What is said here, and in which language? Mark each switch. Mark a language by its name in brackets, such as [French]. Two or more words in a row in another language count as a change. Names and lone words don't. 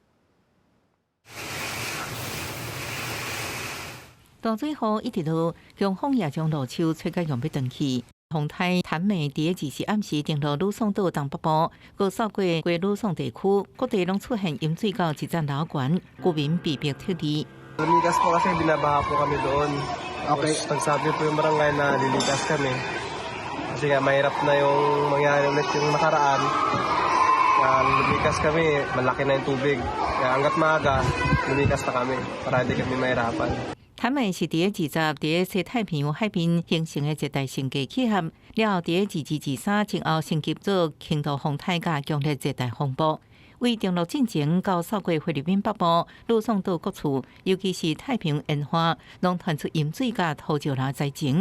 [Min Nan Chinese] 大水雨一直落，强风也将路树吹甲用要断去。风台潭美伫24暗时登陆吕宋岛东北部，佮扫过吕宋地区，各地拢出现淹水到1站楼悬，居民被迫撤离。 [Filipino] Lumigas po kasi binabaha po kami doon. Okay. Nagsabi po yung barangay na liligas kami. Kasi nga mahirap na yung mangyari ulit yung nakaraan. Lumigas kami, malaki na yung tubig. Kaya hanggat maaga, lumigas na kami para hindi kami mahirapan. [Min Nan Chinese] 潭美是伫20西太平洋海边形成的热带性低气压，了后伫2223前后升级做轻度风台甲强烈热带风暴。为登陆进前到扫过菲律宾北部、吕宋岛各处，尤其是太平洋沿岸，拢传出淹水甲土石流灾情。